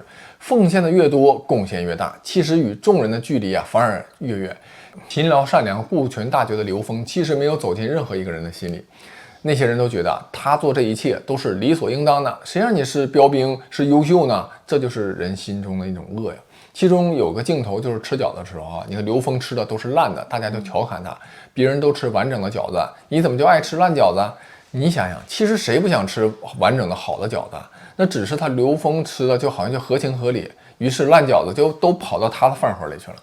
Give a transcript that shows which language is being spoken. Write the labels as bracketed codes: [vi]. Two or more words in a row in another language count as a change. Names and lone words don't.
[zh] 奉獻的越多，貢獻越大，其實與眾人的距離啊反而越遠。勤勞善良、顧全大局的劉峰，其實沒有走進任何一個人的心裡。那些人都覺得他做這一切都是理所應當的，誰讓你是標兵，是優秀呢？這就是人心中的一種惡呀。其中有個鏡頭就是吃餃子的時候啊，你看劉峰吃的都是爛的，大家就調侃他，別人都吃完整的餃子，你怎麼就愛吃爛餃子？你想想，其實誰不想吃完整的好的餃子？那只是他劉峰吃的就好像就合情合理，於是爛餃子就都跑到他的飯盒裡去了。